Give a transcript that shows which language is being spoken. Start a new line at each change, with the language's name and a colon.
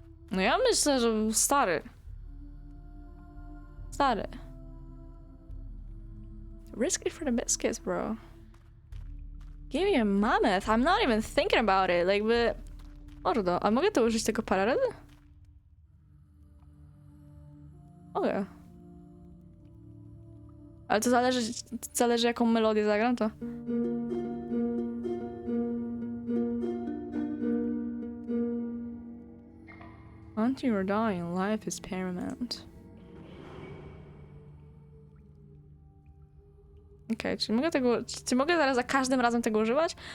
Polish: No ja myślę, że stary.
English: Risk it for the biscuits, bro. Give me a mammoth. I'm not even thinking about it. Like, but...
Polish: Mordo, a mogę to użyć tego parę razy? Mogę. Ale to zależy jaką melodię zagram, to...
English: Hunting or dying, life is paramount.
Polish: Okej, czy mogę zaraz za każdym razem tego używać?